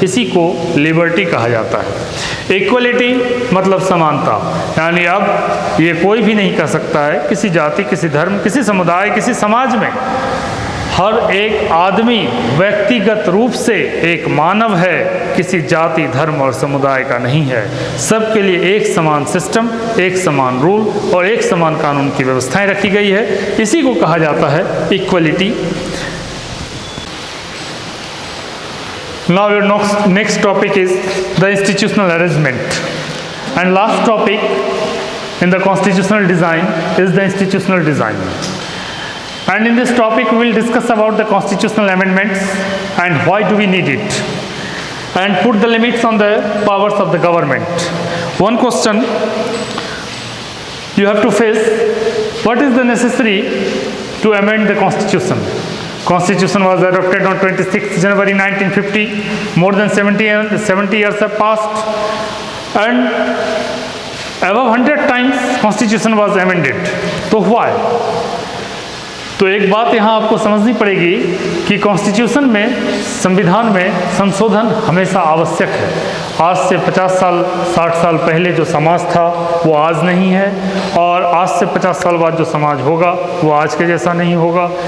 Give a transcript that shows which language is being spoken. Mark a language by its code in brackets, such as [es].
[hi] इसी को लिबर्टी कहा जाता है। इक्वलिटी मतलब समानता, यानी अब ये कोई भी नहीं कह सकता है किसी जाति, किसी धर्म, किसी समुदाय, किसी समाज में हर एक आदमी व्यक्तिगत रूप से एक मानव है, किसी जाति, धर्म और समुदाय का नहीं है। सबके लिए एक समान सिस्टम, एक समान रूल और एक समान कानून की व्यवस्थाएं रखी गई है। इसी को कहा जाता है equality. [en] Now your next topic is the institutional arrangement, and last topic in the constitutional design is the institutional design. And in this topic we will discuss about the constitutional amendments and why do we need it, and put the limits on the powers of the government. One question you have to face: what is the necessary to amend the constitution? Constitution was adopted on 26th January 1950. More than 70 years have passed, and above 100 times Constitution was amended. [hi] तो [en] why? [hi] तो एक बात यहाँ आपको समझनी पड़ेगी कि constitution में, संविधान में संशोधन हमेशा आवश्यक है। आज से 50 साल 60 साल पहले जो समाज था वो आज नहीं है, और आज से 50 साल बाद जो समाज होगा वो आज के जैसा नहीं होगा।